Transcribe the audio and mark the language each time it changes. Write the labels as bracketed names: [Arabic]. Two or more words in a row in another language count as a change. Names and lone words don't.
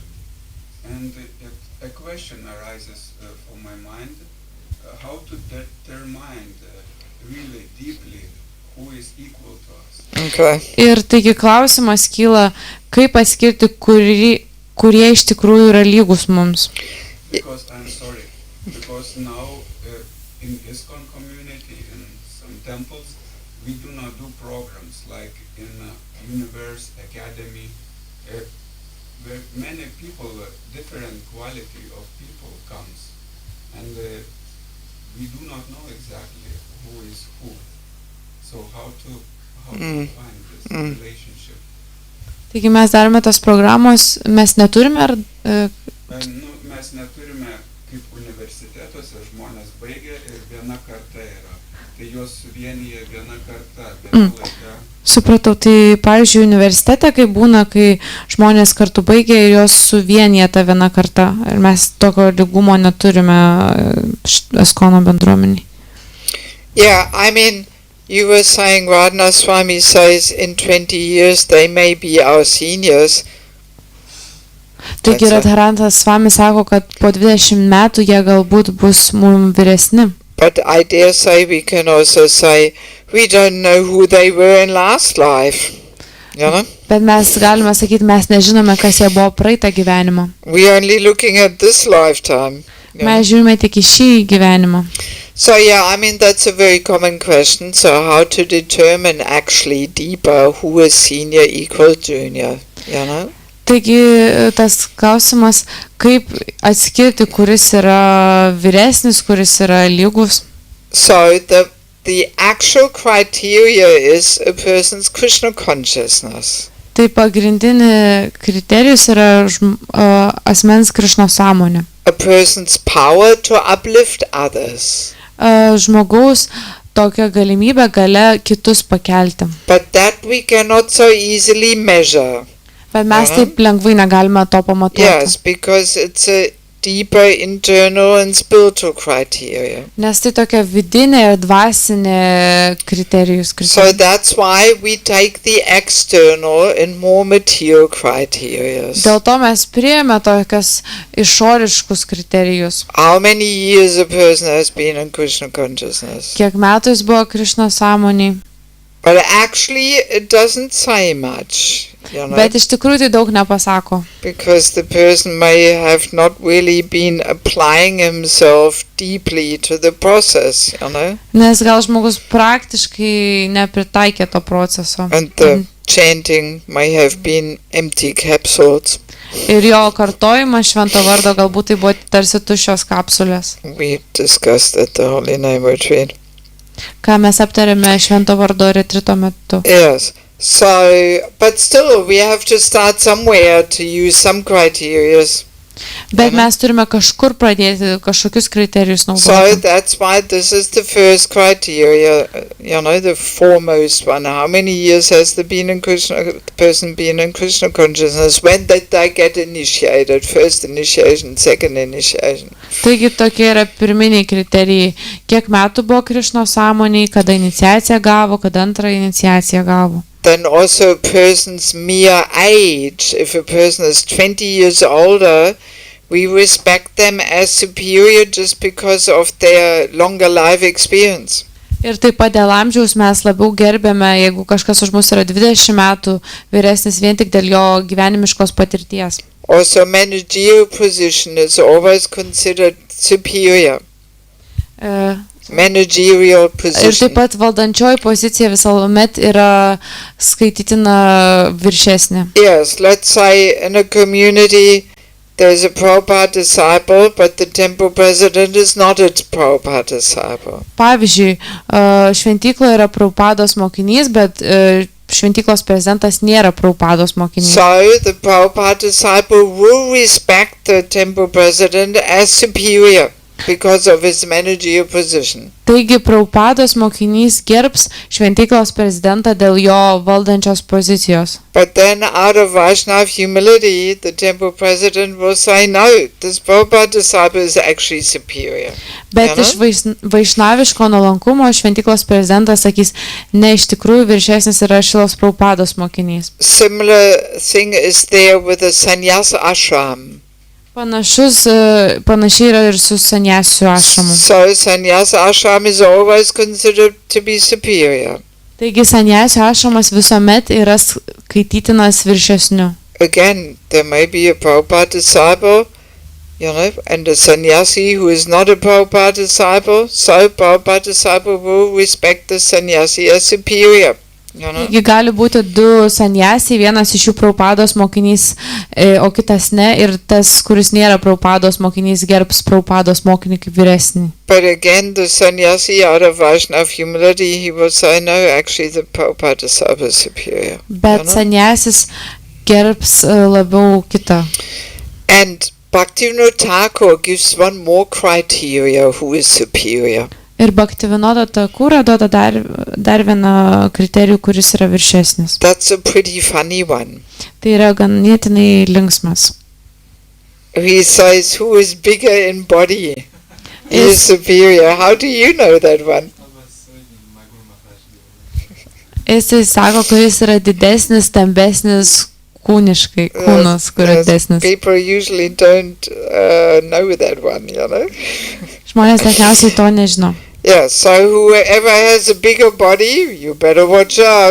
[English] Okay. [Lithuanian] Ir taigi klausimas kyla, kaip atskirti, kurie iš tikrųjų yra lygus mums. [English] Temples, we do not do programs like in Universe Academy, where many people, different quality of people comes, and we do not know exactly who is who. So how to find this relationship? [Lithuanian] Taigi mes darome tas programos, mes neturime ar... Mes neturime, kaip universitetuose žmonės baigia ir viena karta yra. Tai juos vienyje viena karta, viena laika. Supratau, tai pavyzdžiui universitete, kai būna, kai žmonės kartu baigia ir jos suvienyje tą vieną kartą. Ir mes tokio lygumo neturime Eskono bendruomeniai. [English] Yeah, I mean, you were saying Radhana Swami says in 20 years they may be our seniors. [Lithuanian] Taigi Radharanta Swami sako, kad po 20 metų jie galbūt bus mums vyresni. [English] But I dare say we can also say we don't know who they were in last life. You know? [Lithuanian] Bet mes galime sakyti, mes nežinome, kas jie buvo praeitą gyvenimą. [English] We only looking at this lifetime. [Lithuanian] Mes žiūrime tik į šį gyvenimą. [English] So yeah, I mean that's a very common question. So how to determine actually deeper who is senior equal junior, you know? [Lithuanian] Taigi tas klausimas, kaip atskirti, kuris yra vyresnis, kuris yra lygus. [English] So the actual criteria is a person's Krishna consciousness. [Lithuanian] Tai pagrindinė kriterijus yra asmens Krishna sąmonė. [English] A person's power to uplift others. [Lithuanian] Žmogaus tokia galimybė galia kitus pakelti. [English] But that we cannot so easily measure. [Lithuanian] Bet mes taip lengvai negalime to pamatuoti. [English] Yes, because it's a deeper internal and spiritual criteria. [Lithuanian] Nes tai tokia vidinė ir dvasinė kriterijus. [English] So that's why we take the external and more material criteria. [Lithuanian] Dėl to mes priėmė tokias išoriškus kriterijus. [English] How many years a person has been in Krishna consciousness? [Lithuanian] Kiek metų jis buvo Krishna sąmonėj? [English] But actually it doesn't say much, you know, [Lithuanian] Bet iš tikrųjų tai daug nepasako. [English] because the person may have not really been applying himself deeply to the process, you know, [Lithuanian] Nes gal žmogus praktiškai nepritaikė to proceso. [English] and the chanting may have been empty capsules. [Lithuanian] Ir jo kartojimas švento vardo galbūt tai buvo tarsi tuščios kapsulės. [English] We discussed at the Holy Name Retreat. [Lithuanian] Ką mes aptarėme švento vardo retrito metu. [English] Yes. So, but still, we have to start somewhere to use some criteria. [Lithuanian] Bet mes turime kažkur pradėti kažkokius kriterijus [English] So [Lithuanian] naudoti. [English] that's why this is the first criteria, you know, the foremost one. How many years has the person been in Krishna consciousness? When did they get initiated? First initiation, second initiation. [Lithuanian] Taigi tokie yra pirminiai kriterijai. Kiek metų buvo Krišno sąmoniai, kada iniciaciją gavo, kada antrą iniciaciją gavo. [English] Then also a person's mere age. If a person is 20 years older, we respect them as superior just because of their longer life experience. [Lithuanian] Ir taip pat dėl amžiaus mes labiau gerbėme, jeigu kažkas už mus yra 20 metų vyresnis vien tik dėl jo gyvenimiškos patirties. [English] Also, managerial position is always considered superior. E, Managerial [Lithuanian] Ir [English] position. [Lithuanian] taip pat valdančioji pozicija visuomet yra skaitytina viršesnė. [English] Yes, let's say in a community there's a Prabhupada disciple, but the temple president is not a Prabhupada disciple. [Lithuanian] Pavyzdžiui, šventykloje yra Prabhupados mokinys, bet šventyklos prezidentas nėra Prabhupados mokinys. [English] So the Prabhupada disciple will respect the temple president as superior because of his managerial position. [Lithuanian] Taigi Prabhupados mokinys gerbs šventyklos prezidentą dėl jo valdančios pozicijos. [English] But then out of Vaishnava humility, the temple president will say, no, this Prabhupada disciple is actually superior. [Lithuanian] Bet iš vaišnaviško nuolankumo šventyklos prezidentas sakys, ne, iš tikrųjų viršesnis yra Šilos Prabhupados mokinys. [English] Similar thing is there with the sannyasa ashram. [Lithuanian] Panašiai yra ir su sanjasių ašramu. [English] So sannyasa ashram is always considered to be superior. [Lithuanian] Taigi sanjasių ašramas visuomet yra skaitytinas viršesniu. [English] Again, there may be a Prabhupada disciple, you know, and a sannyasi who is not a Prabhupada disciple, so Prabhupada disciple will respect the sannyasi as superior. You know? [Lithuanian] Taigi gali būti du sanjasiai, vienas iš jų Prabhupados mokinys, o kitas ne, ir tas, kuris nėra Prabhupados mokinys, gerbs Prabhupados mokinį kaip vyresnį. [English] But again, the sannyasi out of Vaishnava humility, he will say, no, actually the Prabhupada disciple is superior. [Lithuanian] Bet sanjasis gerbs labiau kitą. [English] And Bhaktivinoda Thakur gives one more criteria who is superior. [Lithuanian] Ir Bhaktivinoda Thakura duoda dar vieną kriterijų, kuris yra viršesnis. [English] That's a pretty funny one. [Lithuanian] Tai yra ganėtinai linksmas. [English] He says, who is bigger in body? He is superior. How do you know that one? [Lithuanian] Jisai sako, kuris yra didesnis, stambesnis kūniškai, kūnas, kuris didesnis. [English] People usually don't know that one, you know. [Lithuanian] Žmonės dažniausiai to nežino. [English] Yeah, so whoever has a bigger body, you better watch out.